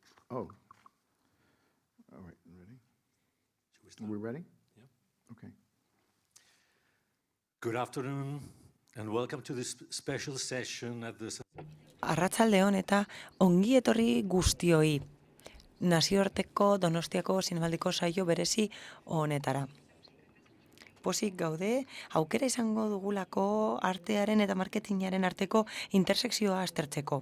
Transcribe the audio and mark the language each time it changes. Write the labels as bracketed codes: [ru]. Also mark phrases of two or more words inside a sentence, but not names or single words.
[en] Oh. All right, ready? Are we ready? Yeah. Okay. Good afternoon and welcome to this special session at the... [eu] Arratsalde on eta ongi etorri guztioi. Nazioarteko Donostiako zinemaldiko saio berezi honetara. Pozik gaude, aukera izango dugulako artearen eta marketingaren arteko intersekzioa aztertzeko.